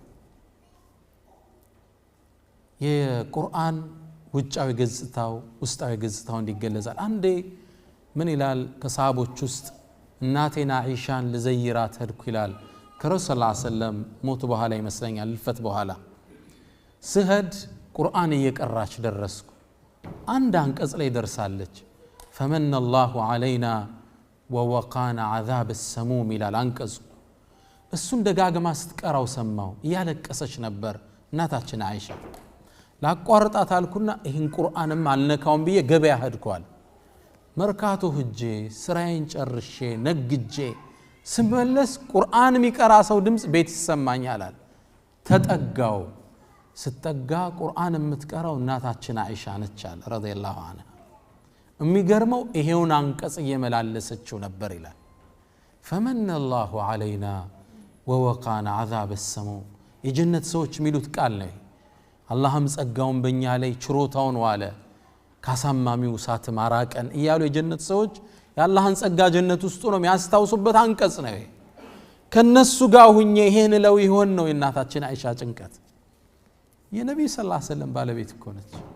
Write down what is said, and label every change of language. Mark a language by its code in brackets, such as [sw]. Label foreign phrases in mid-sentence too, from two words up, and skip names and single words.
[am] የቁርአን ውጫዊ ገጽታው ውስጣዊ ገጽታው እንዲገለጻል አንዴ ምን ይላል ከሰሃቦች ውስጥ እናቴና አይሻን ለዘይራት ሄድኩ ይላል ከረሱል [ar] صلى الله عليه وسلم [am] ሞት በኋላ ይመስለኛል ልፈት በኋላ ስሄድ ቁርአን እየቀራች ደረስኩ አንድ አንቀጽ ላይ ደርሳለች [ar] فمن الله علينا ووقانا عذاب السموم [am] ይላል አንቀጹ እሱን ደጋግማ ስትቀራው ሰማው ያለቀሰች ነበር እናታችን አይሻ ላቋርጣት አልኩና ይህን ቁርአንም አልነካውም ብዬ ገበያ ሄድኳል መርካቶ ሄጄ ስራዬን ጨርሼ ነግጄ ስመለስ ቁርአን የሚቀራ ሰው ድምጽ ቤት ይሰማኛል ተጠጋው ስትጠጋ ቁርአን የምትቀራው እናታችን አይሻ ነች አለ [ar] رضي الله عنها [am] የሚገርመው ይሄውን አንቀጽ እየመላለሰችው ነበር ይላል [ar] فمن الله علينا ووقانا عذاب السموم [am] የጀነት ሰዎች የሚሉት ቃል ነው አላህም ጸጋውን በእኛ ላይ ችሮታውን ዋለ ካሳማሚው ሳት ማራቀን እያሉ የጀነት ሰዎች ያላህን ጸጋ ጀነት ውስጥ ነው የሚያስታውሱበት አንቀጽ ነው ከነሱ ጋር ሁኜ ይሄን ለው ይሆን ነው የእናታችን አይሻ ጭንቀት የነብዩ [ar] صلى الله عليه وسلم [am] ባለቤት እኮ ነች